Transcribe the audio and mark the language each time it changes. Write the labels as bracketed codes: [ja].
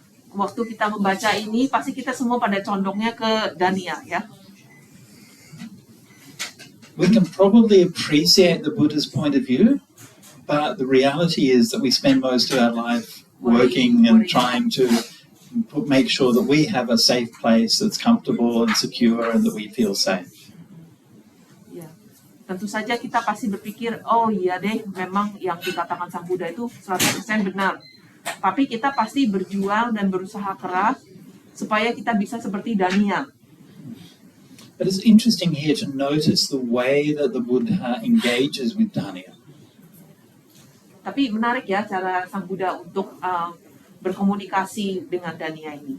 [id] Waktu kita membaca ini, pasti kita semua pada condongnya ke Dania, ya. [en] We can probably appreciate the Buddha's point of view, but the reality is that we spend most of our life working and trying to make sure that we have a safe place that's comfortable and secure and that we feel safe. [id] Ya. Tentu saja kita pasti berpikir, oh iya deh, memang yang dikatakan Sang Buddha itu 100% benar. Tapi kita pasti berjuang dan berusaha keras supaya kita bisa seperti Dania. [en] But it's interesting here to notice the way that the Buddha engages with Dania. [id] Tapi menarik ya cara Sang Buddha untuk berkomunikasi dengan Dania ini.